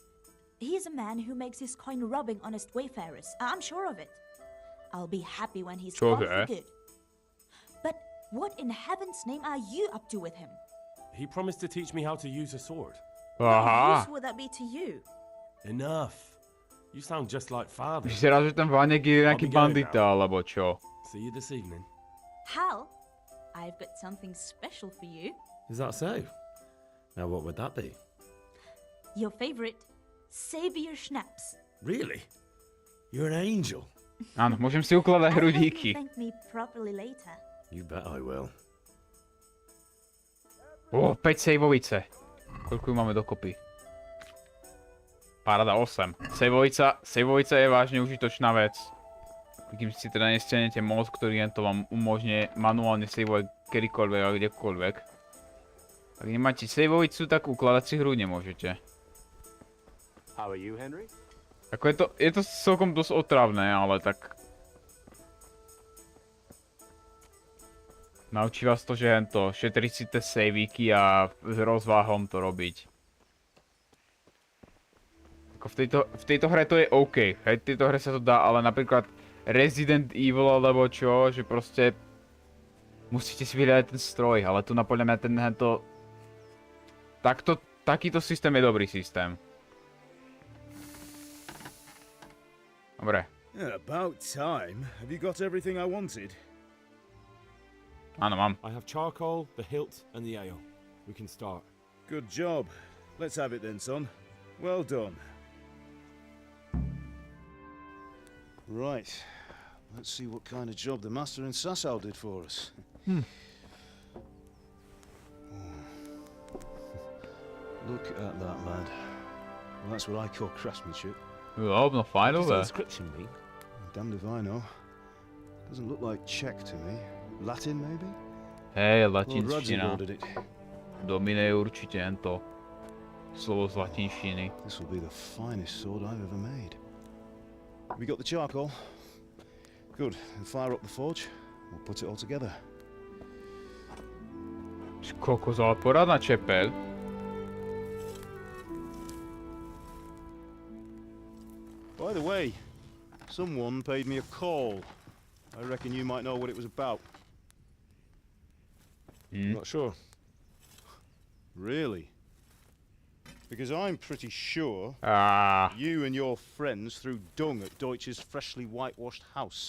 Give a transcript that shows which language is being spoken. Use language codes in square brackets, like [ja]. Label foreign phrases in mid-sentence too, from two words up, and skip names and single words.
[en] He's a man who makes his coin robbing honest wayfarers. I'm sure of it. I'll be happy when he's gone for good. But what in heaven's name are you up to with him? He promised to teach me how to use a sword. What use would that be to you? Enough. You sound just like father. [sk] Vyzerá, že ten Vaněk je nejaký bandita, alebo čo? [en] See you this evening. Hal, I've got something special for you. Is that so? Now what would that be? Your favorite Savior Schnapps. Really? You're an angel. [sk] Áno, môžem si ukladať hrudíky. [en] Thank me properly later. You bet I will. [sk] 5 sejvovice. Koľko ju máme dokopy? Paráda, 8. Sejvovica je vážne užitočná vec. Kým si teda nestiahnete mod, ktorý to vám umožňuje manuálne sejvovať kedykoľvek a kdekoľvek. Ak nemáte sejvovicu, tak ukladať si hru nemôžete. [en] How are you, Henry? [sk] Ako je to celkom dosť otravné, ale tak... Naučí vás to, že šetriť si tie sejvíky a s rozváhom to robiť. Ako v tejto hre to je OK, hej, v tejto hre sa to dá, ale napríklad Resident Evil alebo čo, že proste musíte si vyhľadať ten stroj, ale tu podľa mňa takýto systém je dobrý systém. Dobre. [en] About time. Have you got everything I wanted? [sk] Áno, mám. [en] I have charcoal, the hilt, and the ale. We can start. Good job. Let's have it then, son. Well done. Right. Let's see what kind of job the master in Sasau did for us. Look at that, lad. Well, that's what I call craftsmanship. [sk] Jo, no fajn over. [en] Inscription mean? Damned if I know. Doesn't look like Czech to me. Latin, maybe? [sk] Hej, latinština. Dominuje určite to slovo z latinštiny. [en] This will be the finest sword I've ever made. We got the charcoal. Good. And fire up the forge. We'll put it all together. [sk] Kokos, ale porádna čepeľ. [en] By the way, someone paid me a call. I reckon you might know what it was about. Not sure. Really? Because I'm pretty sure you and your friends threw dung at Deutsch's freshly whitewashed house.